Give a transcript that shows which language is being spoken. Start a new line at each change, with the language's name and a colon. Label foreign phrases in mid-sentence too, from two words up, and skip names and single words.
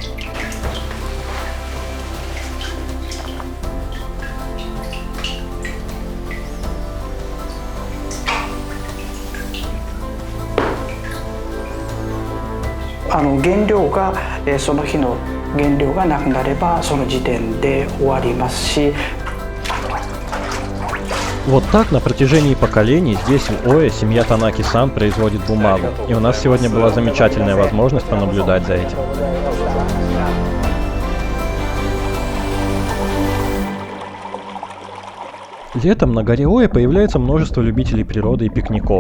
Japanese: 原料が、その日の原料がなくなればその時点で終わりますし。
Russian: Вот так на протяжении поколений здесь в Ое семья Танаки-сан производит бумагу. И у нас сегодня была замечательная возможность понаблюдать за этим. Летом на горе Ое появляется множество любителей природы и пикников.